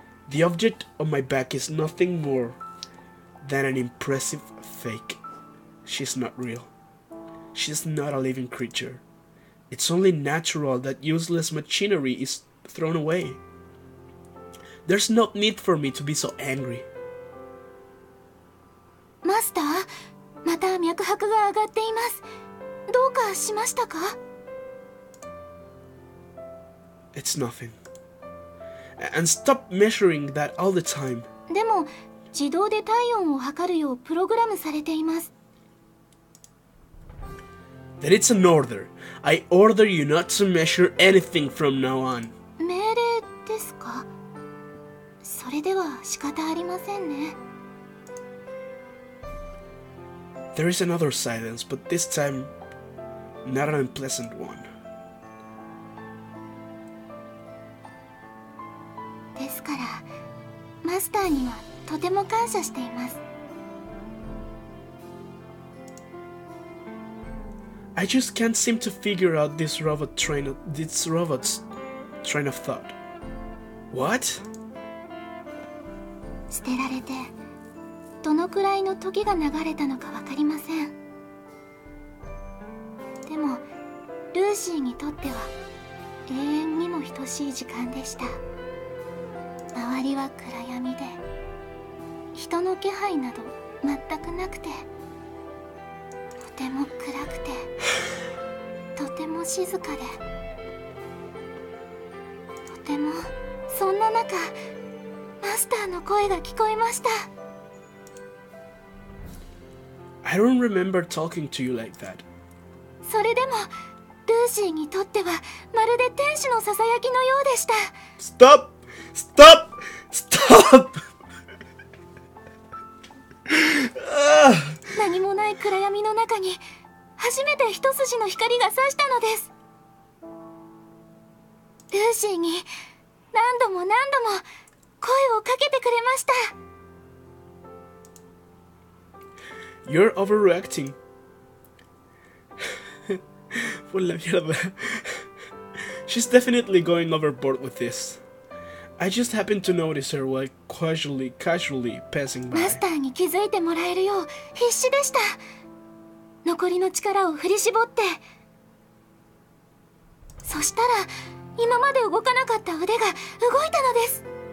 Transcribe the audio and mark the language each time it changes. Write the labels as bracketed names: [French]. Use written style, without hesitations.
[English] The object on my back is nothing more than an impressive fake. She's not real. She's not a living creature. It's only natural that useless machinery is thrown away. There's no need for me to be so angry. [Japanese] マスター、また脈拍が上がっています。どうかしましたか？ [English] It's nothing. And stop measuring that all the time. [Japanese] でも、自動で体温を測るようプログラムされています。 [English] Then it's an order. I order you not to measure anything from now on. [Japanese] 命令ですか？それでは仕方ありませんね。 [English] There is another silence, but this time not an unpleasant one. [Japanese] ですからマスターにはとても感謝しています。 [English] I just can't seem to figure out this robot's train of thought. What? [Japanese] 捨てられてどのくらいの時が流れたのか分かりません。でもルーシーにとっては永遠にも等しい時間でした。周りは暗闇で人の気配など全くなくて、とても暗くてとても静かで、とてもそんな中マスターの声が聞こえました。 [English] I don't remember talking to you like that. [Japanese] それでもルーシーにとってはまるで天使のささやきのようでした。 [English] Stop! Stop! Stop! [Japanese] 何もない暗闇の中に初めて一筋の光が差したのです。ルーシーに何度も何度も声をかけてくれました。 [English] You're overreacting. [Spanish] Por la mierda. [English] She's definitely going overboard with this. I just happened to notice her while casually passing [Japanese] マス [English] by. [Japanese] ターに気づいてもらえるよう必死でした。残りの力を振り絞って、そしたら今まで動かなかった腕が動いたのです。